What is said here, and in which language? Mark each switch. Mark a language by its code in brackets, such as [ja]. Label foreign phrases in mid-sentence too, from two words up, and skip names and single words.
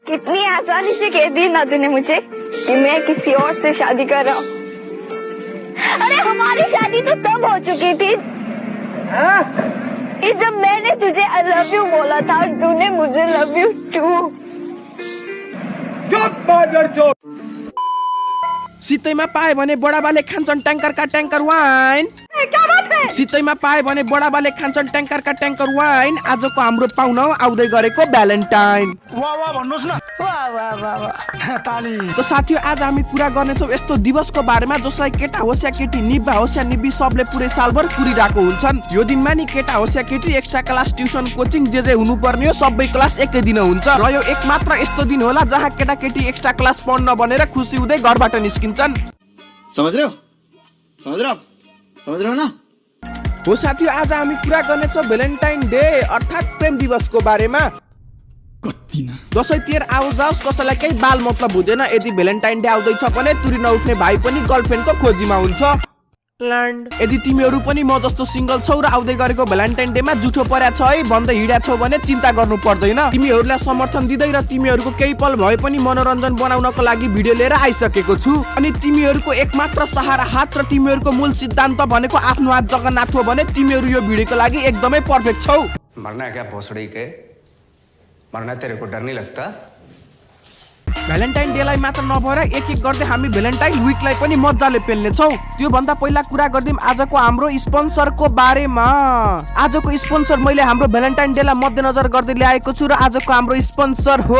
[hi] कितनी आसानी से कह दी ना तूने मुझे कि मैं किसी और से शादी कर रहा हूँ। अरे हमारी शादी तो तब हो चुकी थी जब मैंने तुझे [en] I love you [hi] बोला था और तूने मुझे [en] love you too. [ne] सितैमा पाए भने बडाबाले खान्छन् ट्याङ्करका ट्याङ्कर वाइन। [hi] क्या बात है? [ne] सितैमा पाए भने बडाबाले खान्छन् ट्याङ्करका ट्याङ्कर वाइन। आजको हाम्रो पाहुना आउँदै गरेको भ्यालेन्टाइन। वाह वाह भन्नुहोस् न। वाह वाह वाह वाह ताली। त साथीहरु आज हामी कुरा गर्नेछौँ यस्तो दिवसको बारेमा जसलाई केटा होस् या केटी, निब्बा होस् या निब्बी सबले पुरै सालभर कुरिरहेको हुन्छन्। यो दिनमा नि केटा होस् या केटी [en] extra class, [ne] ट्युसन, कोचिङ जे हुनुपर्ने हो सबै क्लास एकै दिन हुन्छ। र यो एक मात्र यस्तो दिन होला जहाँ केटा केटी [en] extra class [ne] पढ्न भनेर खुसी हुँदै घरबाट निस्किन्छन्। [hi] समझ रहे हो ना? [ne] हो साथी, आज हामी कुरा गर्नेछौँ भ्यालेन्टाइन डे अर्थात् प्रेम दिवसको बारेमा। दसैँ तिहार आओस् जाओस् कसैलाई केही बाल मतलब हुँदैन। यदि भ्यालेन्टाइन डे आउँदैछ भने तुरी नउठ्ने भाइ पनि गर्लफ्रेन्डको खोजीमा हुन्छ। यदि तिमीहरू पनि म जस्तो सिंगल छौ र आउँदै गरेको भ्यालेन्टाइन डेमा जुठो पर्या छ है भन्दै हिँड्या छौ भने चिन्ता गर्नु पर्दैन। तिमीहरूलाई समर्थन दिँदै र तिमीहरूको केही पल भए पनि मनोरञ्जन बनाउनको लागि भिडियो लिएर आइसकेको छु। अनि तिमीहरूको एकमात्र सहारा हात र तिमीहरूको मूल सिद्धान्त भनेको आफ्नो हात जगन्नाथ हो भने तिमीहरू यो भिडियोको लागि एकदमै पर्फेक्ट छौ। [hi] मरना है क्या भोसड़ी के? मरना तेरे को डर नहीं लगता? [ne] भ्यालेन्टाइन डेलाई मात्र नभएर एक एक गर्दै हामी भ्यालेन्टाइन विकलाई पनि मजाले पेल्नेछौँ। त्यो भन्दा पहिला कुरा गर्दिम आजको हाम्रो स्पोन्सरको बारेमा। आजको स्पोन्सर मैले हाम्रो भ्यालेन्टाइन डेलाई मध्यनजर गर्दै ल्याएको छु र आजको हाम्रो स्पोन्सर हो